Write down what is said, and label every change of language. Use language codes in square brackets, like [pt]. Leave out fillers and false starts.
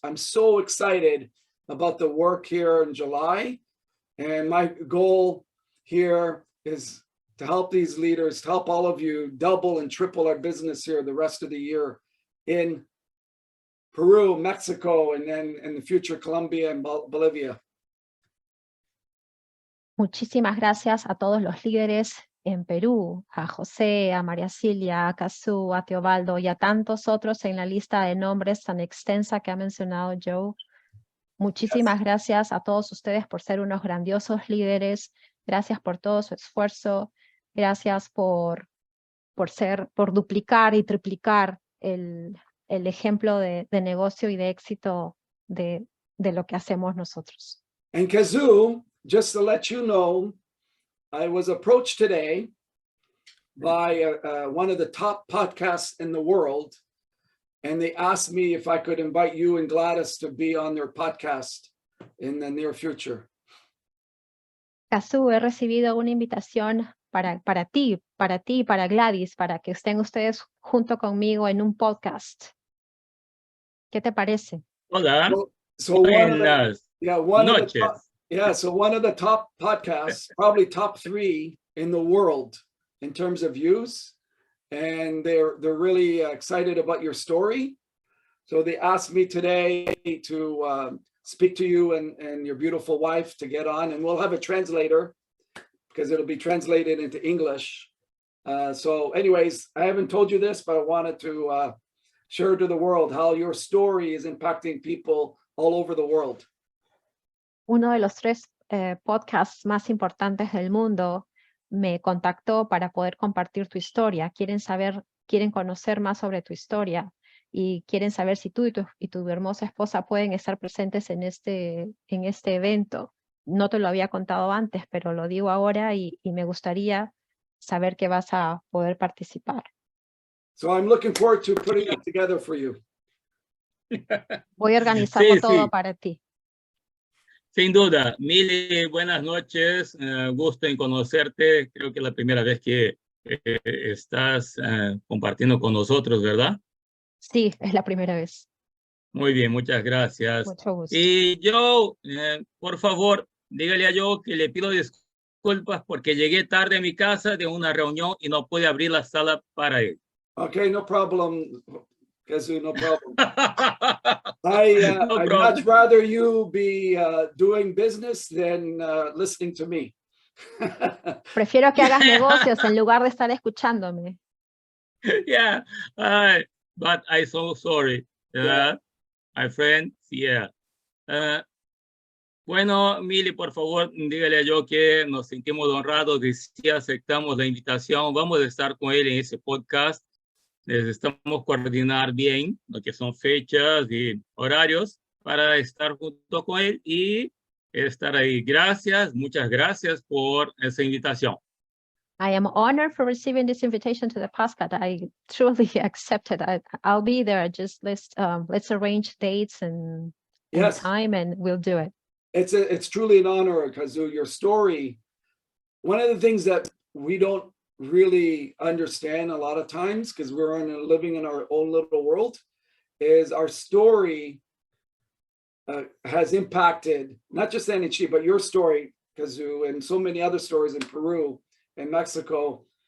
[en] I'm so excited about the work here in July. And my goal here is to help these leaders, to help all of you double and triple our business here the rest of the year in Peru, Mexico, and then in the future, Colombia and Bolivia. [es] Muchísimas gracias a todos los líderes en Perú, a José, a María Silvia, a Cazú, a Teobaldo y a tantos otros en la lista de nombres tan extensa que ha mencionado Joe. Muchísimas gracias a todos ustedes por ser unos grandiosos líderes. Gracias por todo su esfuerzo. Gracias por duplicar y triplicar el ejemplo de negocio y de éxito de lo que hacemos nosotros. [en] And Kazoo, just to let you know, I was approached today by one of the top podcasts in the world, and they asked me if I could invite you and Gladys to be on their podcast in the near future. [es] Kazoo, he recibido una invitación para ti, para Gladys, para que estén ustedes junto conmigo en un podcast. ¿Qué te parece? Hola. [en] So one of the top podcasts, probably top 3 in the world in terms of views, and they're really excited about your story. So they asked me today to speak to you and your beautiful wife to get on, and we'll have a translator because it'll be translated into English. So anyways, I haven't told you this, but I wanted to share to the world how your story is impacting people all over the world. [es] Uno de los 3 podcasts más importantes del mundo me contactó para poder compartir tu historia. Quieren conocer más sobre tu historia y quieren saber si tú y tu hermosa esposa pueden estar presentes en este evento. No te lo había contado antes, pero lo digo ahora y me gustaría saber que vas a poder participar. [en] So I'm looking forward to putting that together for you. [es] Voy a organizarlo todo para ti. Sin duda. Mili, buenas noches. Gusto en conocerte. Creo que es la primera vez que estás compartiendo con nosotros, ¿verdad? Sí, es la primera vez. Muy bien, muchas gracias. Mucho gusto. Y yo, por favor, dígale a Joe que le pido disculpas porque llegué tarde a mi casa de una reunión y no pude abrir la sala para él. [en] Okay, no problem, Kazoo, no problem. I'd much rather you be doing business than listening to me. [es] Prefiero que hagas negocios en lugar de estar escuchándome. [en] Yeah, but I'm so sorry, my friend. Yeah. [es] Bueno, Mili, por favor, dígale a Joe que nos sentimos honrados de si aceptamos la invitación. Vamos a estar con él en ese podcast. Necesitamos coordinar bien lo que son fechas y horarios para estar junto con él y estar ahí. Gracias, muchas gracias por esa invitación. [en] I am honored for receiving this invitation to the podcast. I truly accept it. I'll be there. Just let's arrange dates and Yes, time, and we'll do it. it's truly an honor, Kazu. Your story, one of the things that we don't really understand a lot of times, because we're living in our own little world, is our story has impacted not just NHE, but your story, Kazu, and so many other stories in Peru and Mexico.